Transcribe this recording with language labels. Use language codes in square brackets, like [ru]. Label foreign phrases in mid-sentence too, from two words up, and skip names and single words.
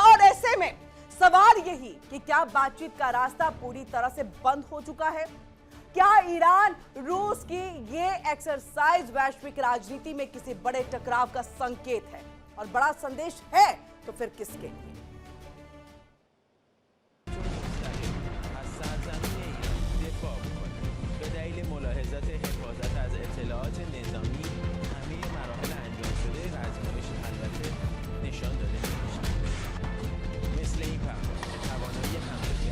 [hi] और ऐसे में सवाल यही कि क्या बातचीत का रास्ता पूरी तरह से बंद हो चुका है? क्या ईरान रूस की ये एक्सरसाइज वैश्विक राजनीति में किसी बड़े टकराव का संकेत है? और बड़ा संदेश है तो फिर किसके लिए? [fa] اطلاعات نظامی همه مراحل انجام شده آزمایش البته نشان داده نمیشه. مثل این پرواز توانایی